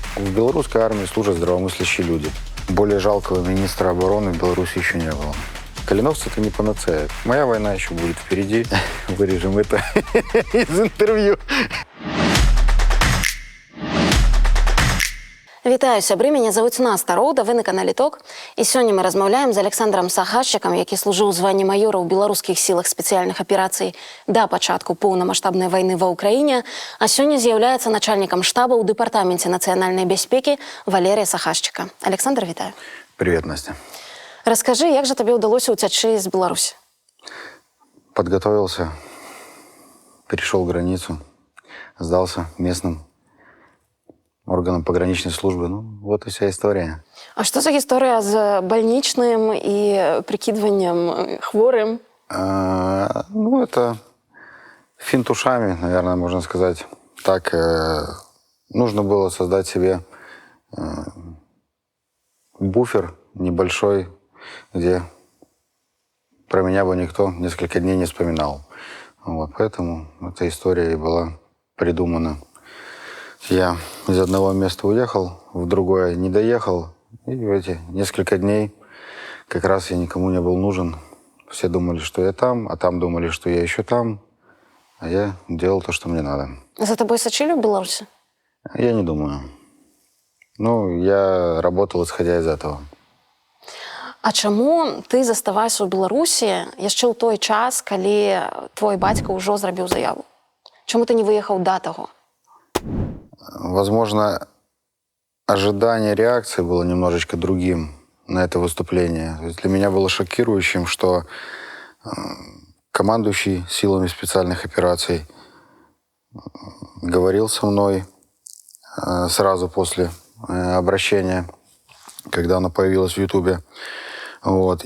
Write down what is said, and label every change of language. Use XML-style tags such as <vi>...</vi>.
<ru>В белорусской армии служат здравомыслящие люди. Более жалкого министра обороны в Беларуси еще не было. Калиновцы – это не панацея. Моя война еще будет впереди. Вырежем это из интервью.</ru> <be>Вітаю, сябры, мяне завуць Наста Роўда, вы на канале ТОК. І сёння мы размаўляем з Александром Сахашчыкам, які служыў у званні маёра ў беларускіх сілах спецыяльных аперацый да пачатку поўнамаштабнай вайны ва ўкраіне, а сёння з'яўляецца начальнікам штаба ў Дэпартаменце нацыянальнай бяспекі Валерія Сахашчыка. Александр, вітаю.</be> <ru>Привет, Настя.</ru> <be>Раскажы, як жа табе ўдалося ўцячы з Беларусі?</be> <ru>Подготовился, перешел границу, сдался местным органам пограничной службы. Ну, вот и вся история.</ru> <be>А што за гісторыя з бальнічным і прыкідваннем хворым?</be> <ru>Ну, это финт ушами, наверное, можно сказать. Так, нужно было создать себе буфер небольшой, где про меня бы никто несколько дней не вспоминал. Вот, поэтому эта история и была придумана. Я из одного места уехал, в другое не доехал. И в эти несколько дней как раз я никому не был нужен. Все думали, что я там, а там думали, что я еще там. А я делал то, что мне надо.</ru> <be>За тобой сачылі ў Беларусі?</be> <ru>Я не думаю. Ну, я работал, исходя из этого.</ru> <be>А чаму ты заставаешся ў Беларусі яшчэ ў той час, калі твой бацька ўжо зрабіў заяву? Чаму ты не выехаў да таго?</be> <ru>Возможно, ожидание реакции было немножечко другим на это выступление. То есть для меня было шокирующим, что командующий силами специальных операций говорил со мной сразу после обращения, когда оно появилось в Ютубе. Вот.</ru>